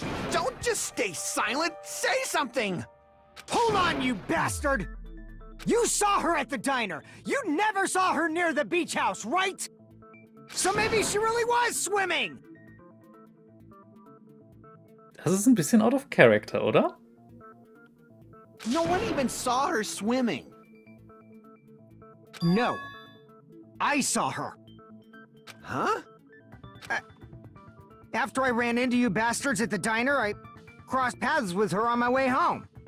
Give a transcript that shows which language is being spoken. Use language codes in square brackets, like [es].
[en] Don't just stay silent! Say something! Hold on, you bastard! You saw her at the diner! You never saw her near the beach house, right? So maybe she really was swimming! [de] Das ist ein bisschen [en] out of character, [de] oder? [en] No one even saw her swimming. No. I saw her. Huh? After I ran into you bastards at the diner, I crossed paths with her on my way home.